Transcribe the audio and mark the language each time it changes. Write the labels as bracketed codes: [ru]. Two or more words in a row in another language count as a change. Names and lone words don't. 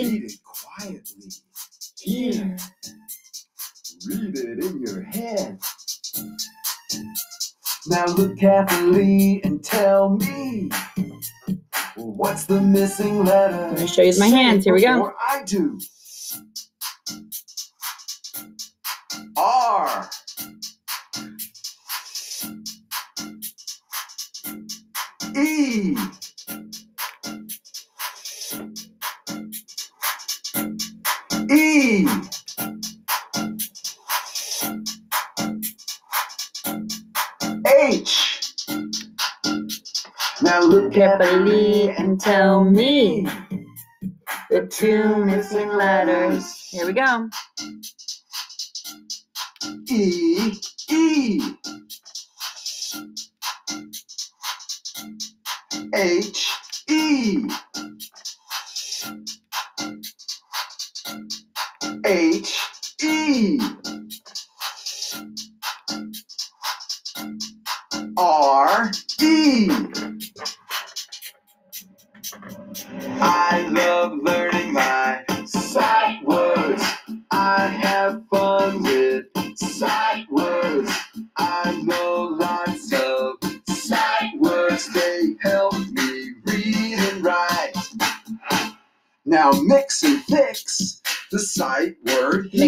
[en] Read it quietly. Here. Read it in your head. Now look carefully and tell me, what's the missing letter? I'm going to show you with my hands. Here we go. Before I do. R. E. E. H. Now look carefully and tell me The 2 missing letters. Here we go. E. E. H. E. H. E. R. E. I love learning my sight words. I have fun with sight words. I know lots of sight words. They help me read and write. Now mix and fix the sight word here.